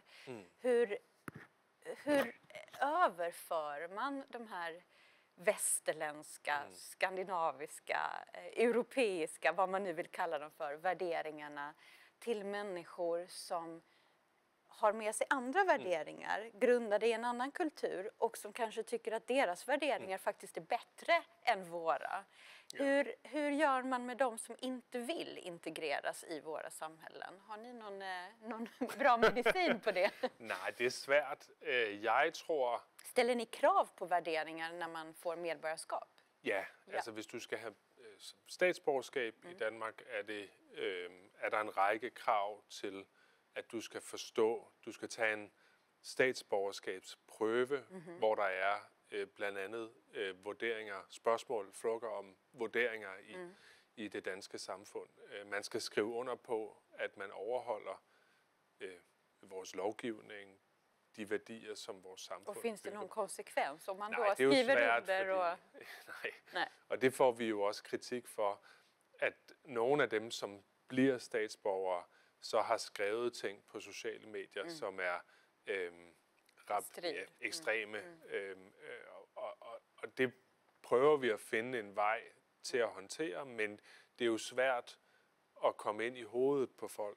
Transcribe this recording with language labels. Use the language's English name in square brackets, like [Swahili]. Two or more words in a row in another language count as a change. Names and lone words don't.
[Swedish] Hur överför man de här västerländska, skandinaviska, europeiska, vad man nu vill kalla dem för, värderingarna till människor som har med sig andra värderingar, grundade i en annan kultur och som kanske tycker att deras värderingar faktiskt är bättre än våra. Hur gör man med dem som inte vill integreras i våra samhällen? Har ni någon bra medicin på det? [Danish] Nej, det är svært. Jeg tror... [Swedish] Ställer ni krav på värderingar när man får medborgarskap? [Danish] Ja, altså hvis du skal have statsborgerskab i Danmark, er der en række krav til, at du skal forstå. Du skal tage en statsborgerskabsprøve, hvor der er blandt andet vurderinger, spørgsmål, frågor om vurderinger i det danske samfund. Man skal skrive under på, at man overholder vores lovgivning, de værdier, som vores samfund [Swedish] Och finns det [Danish] bygger [Swedish] någon [Danish] på. [Swedish] konsekvens om man [Danish] Nej, [Swedish] då [Danish] det er jo [Swedish] skriver [Danish] svært, [Swedish] under? Och... [Danish] Nej. Og det får vi jo også kritik for, at nogle af dem, som bliver statsborgere, så har skrevet ting på sociale medier, som er ekstreme. Og det prøver vi at finde en vej til at håndtere, men det er jo svært at komme ind i hovedet på folk.